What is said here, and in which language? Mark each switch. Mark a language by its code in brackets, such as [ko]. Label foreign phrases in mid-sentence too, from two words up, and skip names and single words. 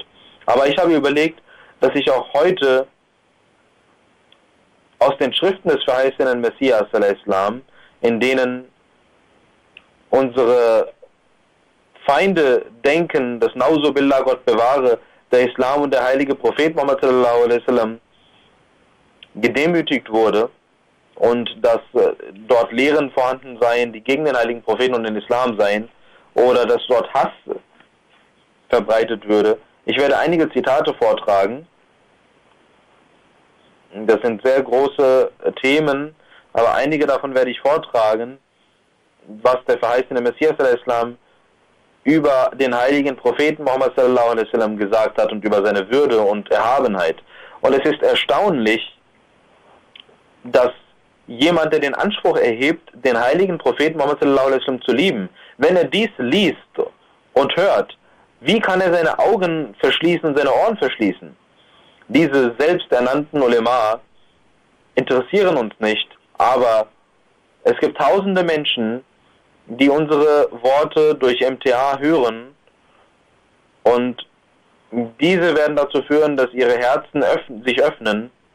[de] Aber ich habe überlegt, dass ich auch heute aus den Schriften des verheißenen Messias al-Islam, in denen unsere Feinde denken, dass [ar] نعوذ بالله, [de] Gott bewahre, der Islam und der heilige Prophet Muhammad [ar] صلى الله عليه وسلم [de] gedemütigt wurde und dass dort Lehren vorhanden seien, die gegen den heiligen Propheten und den Islam seien, oder dass dort Hass verbreitet würde. Ich werde einige Zitate vortragen. Das sind sehr große Themen, aber einige davon werde ich vortragen, was der verheißene Messias al-Islam über den heiligen Propheten Muhammad [ar] صلى الله عليه وسلم [de] gesagt hat und über seine Würde und Erhabenheit. Und es ist erstaunlich, dass jemand, der den Anspruch erhebt, den heiligen Propheten Muhammad [ar] صلى الله عليه وسلم [de] zu lieben, wenn er dies liest und hört, wie kann er seine Augen verschließen und seine Ohren verschließen? Diese selbsternannten Ulema interessieren uns nicht, aber es gibt tausende Menschen, die unsere Worte durch MTA hören und diese werden dazu führen, dass ihre Herzen sich öffnen